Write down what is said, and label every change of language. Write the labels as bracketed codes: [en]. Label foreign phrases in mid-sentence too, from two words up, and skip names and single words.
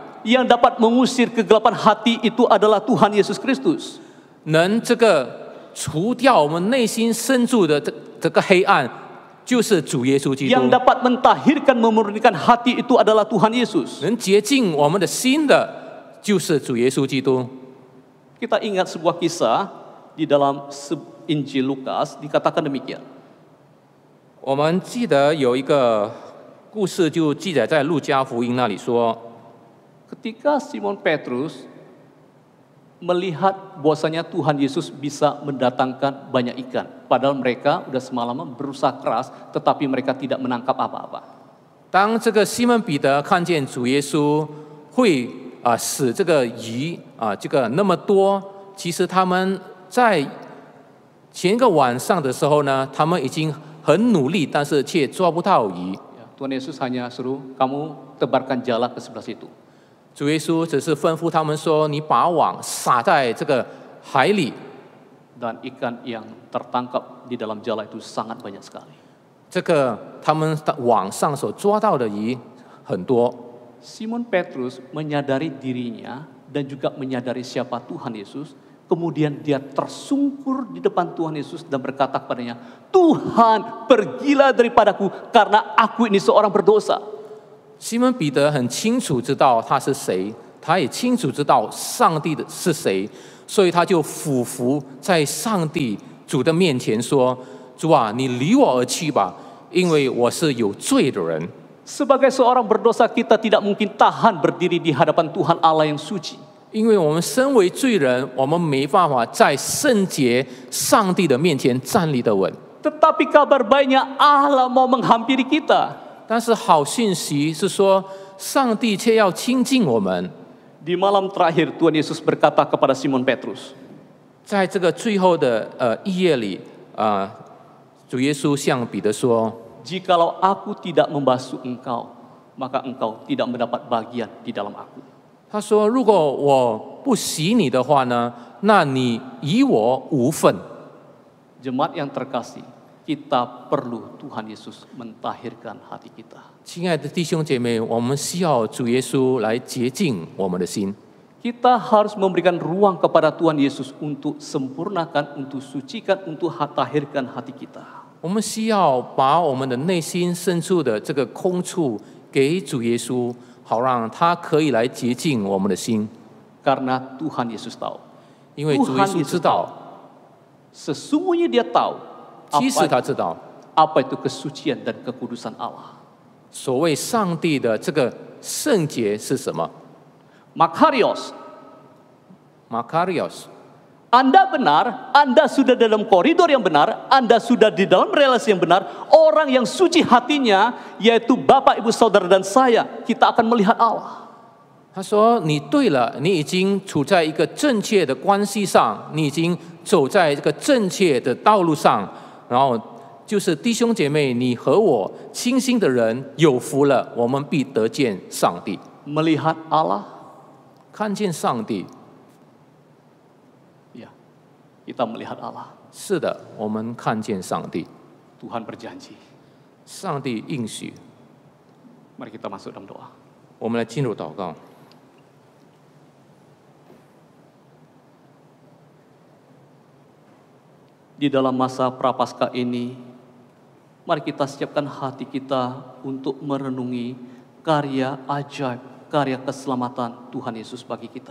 [id] Yang dapat mengusir kegelapan hati itu adalah Tuhan Yesus Kristus. [zh] 能这个除掉我们内心深处的这个黑暗，就是主耶稣基督。 [id] Yang dapat mentahirkan, memurnikan hati itu adalah Tuhan Yesus. [zh] 能洁净我们的心的，就是主耶稣基督。 [id] Kita ingat sebuah kisah di dalam Injil Lukas dikatakan demikian. [zh] 我们记得有一个故事，就记载在路加福音那里说， [id] Ketika Simon Petrus melihat bahwasanya Tuhan Yesus bisa mendatangkan banyak ikan, padahal mereka udah semalaman berusaha keras, tetapi mereka tidak menangkap apa-apa. [zh] 当这个西门彼得看见主耶稣会使这个鱼这个那么多，其实他们在前一个晚上的时候呢，他们已经很努力，但是却抓不到鱼。 [id] Tuhan Yesus hanya suruh kamu tebarkan jala ke sebelah situ. [zh] 主耶稣只是吩咐他们说：“你把网撒在这个海里。” [id] Dan ikan yang tertangkap di dalam jala itu sangat banyak sekali. [zh] 这个他们网上所抓到的鱼很多。 [id] Simon Petrus menyadari dirinya dan juga menyadari siapa Tuhan Yesus. Kemudian dia tersungkur di depan Tuhan Yesus dan berkata kepadanya, Tuhan, pergilah daripadaku karena aku ini seorang berdosa. [zh] 西门彼得很清楚知道他是谁，他也清楚知道上帝的是谁，所以他就俯伏在上帝主的面前说：“主啊，你离我而去吧，因为我是有罪的人。” [id] Sebagai seorang berdosa, kita tidak mungkin tahan berdiri di hadapan Tuhan Allah yang suci. [zh] 因为我们身为罪人，我们没办法在圣洁上帝的面前站立得稳。 [id] Tetapi kabar baiknya Allah mau menghampiri kita. [zh] 但是好讯息是说，上帝却要亲近我们。 [id] Di malam terakhir Tuhan Yesus berkata kepada Simon Petrus, [zh] 在这个最后的夜里主耶稣向彼得说： [id] Jikalau aku tidak membasuh engkau, maka engkau tidak mendapat bagian di dalam aku. [zh] 他说：“如果我不洗你的话呢，那你与我无份。” [id] Jemaat yang terkasih, kita perlu Tuhan Yesus mentahirkan hati kita. [zh] 亲爱的弟兄姐妹，我们需要主耶稣来洁净我们的心。 [id] Kita harus memberikan ruang kepada Tuhan Yesus untuk sempurnakan, untuk sucikan, untuk tahirkan hati kita. [zh] 我们需要把我们的内心深处的这个空处给主耶稣，好让他可以来洁净我们的心。 [id] Karena Tuhan Yesus tahu. [zh] 因为主耶稣知道， [id] Sesungguhnya dia tahu [zh] 其实他知道， [id] apa itu kesucian dan kekudusan Allah. [zh] 所谓上帝的这个圣洁是什么 [id] Makarios, [zh] ？Makarios， [id] Anda benar, Anda sudah dalam koridor yang benar, Anda sudah di dalam relasi yang benar. Orang yang suci hatinya, yaitu Bapak, Ibu, Saudara, dan saya, kita akan melihat Allah. [zh] 他说：“你对了，你已经处在一个正确的关系上，你已经走在这个正确的道路上。然后就是弟兄姐妹，你和我清心的人有福了，我们必得见上帝， [id] Melihat Allah, [zh] 看见上帝。 [id] ya, kita melihat Allah. [zh] 是的，我们看见上帝， [id] Tuhan berjanji. [zh] 上帝应许。 [id] Mari kita masuk dalam doa. [zh] 我们来进入祷告。 [id] Di dalam masa prapaskah ini, mari kita siapkan hati kita untuk merenungi karya ajaib, karya keselamatan Tuhan Yesus bagi kita.